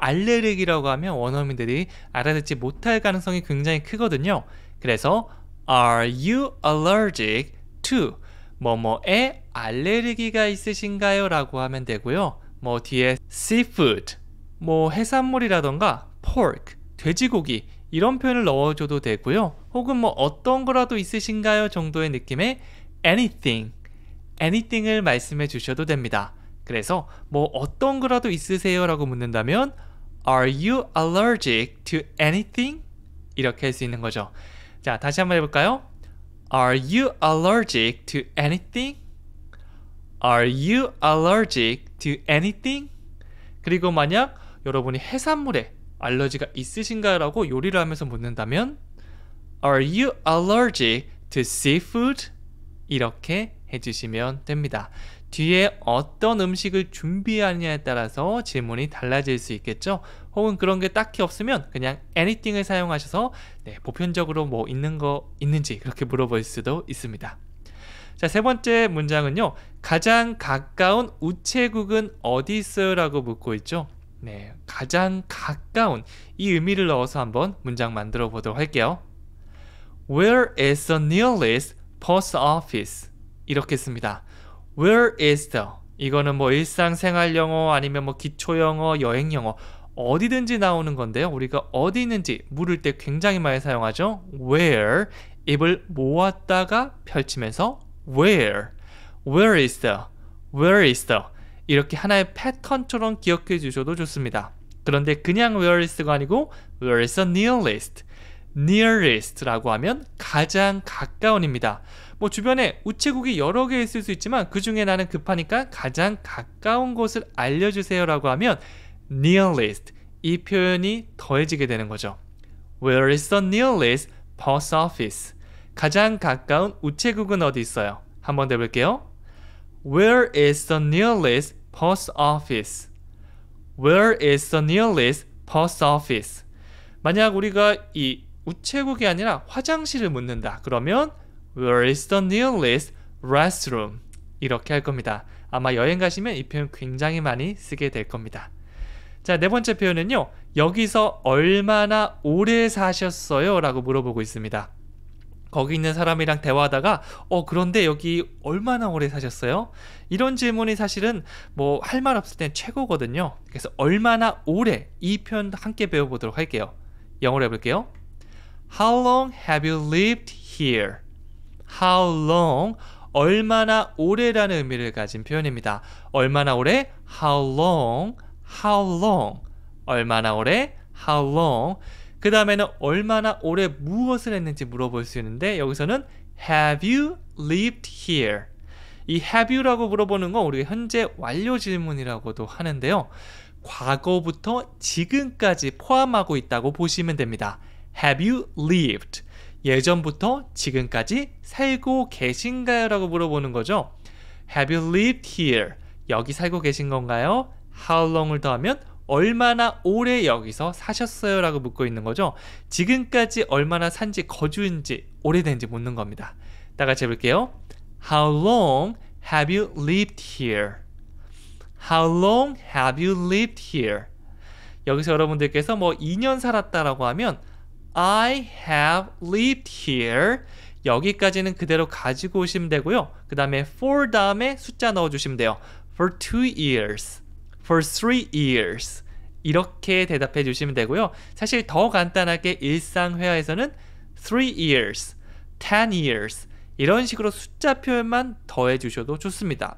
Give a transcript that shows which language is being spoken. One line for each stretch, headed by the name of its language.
Korean: 알레르기라고 하면 원어민들이 알아듣지 못할 가능성이 굉장히 크거든요. 그래서
English: Are you allergic to?
Korean: 뭐뭐에 알레르기가 있으신가요? 라고 하면 되고요. 뭐 뒤에 seafood, 뭐 해산물이라던가 pork, 돼지고기 이런 표현을 넣어줘도 되고요. 혹은 뭐 어떤 거라도 있으신가요? 정도의 느낌의 anything을 말씀해 주셔도 됩니다. 그래서 뭐 어떤 거라도 있으세요? 라고 묻는다면
English: Are you allergic to anything?
Korean: 이렇게 할 수 있는 거죠. 자, 다시 한번 해볼까요?
English: Are you allergic to anything? Are you allergic to anything?
Korean: 그리고 만약 여러분이 해산물에 알러지가 있으신가요? 라고 요리를 하면서 묻는다면
English: Are you allergic to seafood?
Korean: 이렇게 해주시면 됩니다. 뒤에 어떤 음식을 준비하느냐에 따라서 질문이 달라질 수 있겠죠. 혹은 그런 게 딱히 없으면 그냥 anything을 사용하셔서 보편적으로 뭐 있는 거 있는지 그렇게 물어볼 수도 있습니다. 자, 세 번째 문장은요, 가장 가까운 우체국은 어디 있어요? 라고 묻고 있죠. 네, 가장 가까운 이 의미를 넣어서 한번 문장 만들어 보도록 할게요.
English: Where is the nearest post office?
Korean: 이렇게 씁니다.
English: Where is the?
Korean: 이거는 뭐 일상생활 영어 아니면 뭐 기초 영어, 여행 영어 어디든지 나오는 건데요. 우리가 어디 있는지 물을 때 굉장히 많이 사용하죠.
English: Where,
Korean: 입을 모았다가 펼치면서
English: Where is the? Where is the?
Korean: 이렇게 하나의 패턴처럼 기억해 주셔도 좋습니다. 그런데 그냥 Where is가 아니고
English: Where is the nearest?
Korean: nearest라고 하면 가장 가까운입니다. 뭐 주변에 우체국이 여러 개 있을 수 있지만 그 중에 나는 급하니까 가장 가까운 곳을 알려주세요 라고 하면 nearest, 이 표현이 더해지게 되는 거죠.
English: Where is the nearest post office?
Korean: 가장 가까운 우체국은 어디 있어요? 한번 더 해볼게요.
English: Where is the nearest post office? Where is the nearest post office?
Korean: 만약 우리가 이 우체국이 아니라 화장실을 묻는다. 그러면
English: Where is the nearest restroom?
Korean: 이렇게 할 겁니다. 아마 여행 가시면 이 표현 굉장히 많이 쓰게 될 겁니다. 자, 네 번째 표현은요, 여기서 얼마나 오래 사셨어요? 라고 물어보고 있습니다. 거기 있는 사람이랑 대화하다가 그런데 여기 얼마나 오래 사셨어요? 이런 질문이 사실은 뭐 할 말 없을 땐 최고거든요. 그래서 얼마나 오래, 이 표현 함께 배워보도록 할게요. 영어로 해볼게요.
English: How long have you lived here?
Korean: How long, 얼마나 오래라는 의미를 가진 표현입니다. 얼마나 오래?
English: How long, how long. 얼마나 오래? How long.
Korean: 그 다음에는 얼마나 오래 무엇을 했는지 물어볼 수 있는데, 여기서는
English: Have you lived here?
Korean: 이 have you라고 물어보는 건 우리가 현재 완료 질문이라고도 하는데요. 과거부터 지금까지 포함하고 있다고 보시면 됩니다.
English: Have you lived?
Korean: 예전부터 지금까지 살고 계신가요? 라고 물어보는 거죠.
English: Have you lived here?
Korean: 여기 살고 계신 건가요? How long을 더하면 얼마나 오래 여기서 사셨어요? 라고 묻고 있는 거죠. 지금까지 얼마나 산지, 거주인지, 오래된지 묻는 겁니다. 다 같이 해볼게요.
English: How long have you lived here? How long have you lived here?
Korean: 여기서 여러분들께서 뭐 2년 살았다라고 하면
English: I have lived here.
Korean: 여기까지는 그대로 가지고 오시면 되고요. 그 다음에 for 다음에 숫자 넣어주시면 돼요.
English: For 2 years. For 3 years.
Korean: 이렇게 대답해 주시면 되고요. 사실 더 간단하게 일상회화에서는 3 years, 10 years 이런 식으로 숫자 표현만 더해 주셔도 좋습니다.